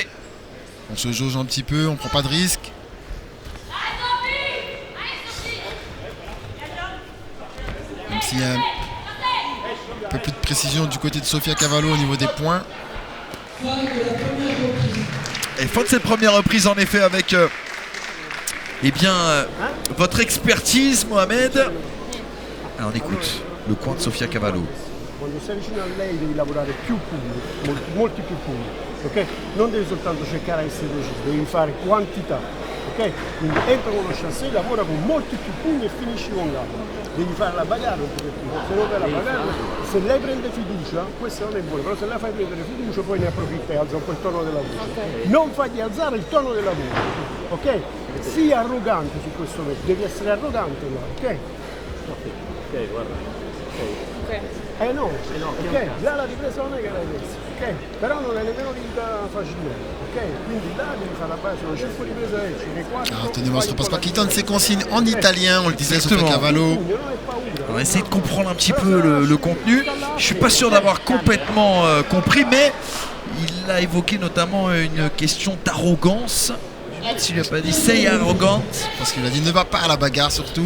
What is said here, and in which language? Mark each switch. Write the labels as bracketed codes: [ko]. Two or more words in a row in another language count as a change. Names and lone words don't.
[fr] On se jauge un petit peu, on ne prend pas de risque. Même s'il y a un peu plus de précision du côté de Sofia Cavallo au niveau des points. Et fin de cette première reprise en effet avec votre expertise, Mohamed. Alors on écoute le coin de Sofia Cavallo. [it] Quando sei vicino a lei devi lavorare più punti, molti più punti, ok? Non devi soltanto cercare di essere preciso, devi fare quantità, ok? Quindi entra con lo chassé, lavora con molti più punti e finisci con gamba. Devi fare la bagarre un pochettino, se non fai la bagarre, se lei prende fiducia, questo non è buono, però se lei fai prendere fiducia poi ne approfitta e alza un po' il tono della voce. Okay. Non fagli alzare il tono della voce, ok? Sii arrogante su questo momento, devi essere arrogante là, ok? Ok, guarda. Okay. No, ok, già la ripresa non è che l'hai messa, ok? Però non è nemmeno vinta facilmente, ok? Quindi là devi fare la base, sono 5 riprese esci, 4. [fr] Antonio Mastro Pasqua qui donne ses consignes en italien, on le disait, Sofia Cavallo. On va essayer de comprendre un petit peu le contenu. Je suis pas sûr d'avoir complètement compris, mais il a évoqué notamment une question d'arrogance. S'il lui a pas dit [it] sei arrogante. [fr] Parce qu'il a dit ne va pas à la bagarre surtout.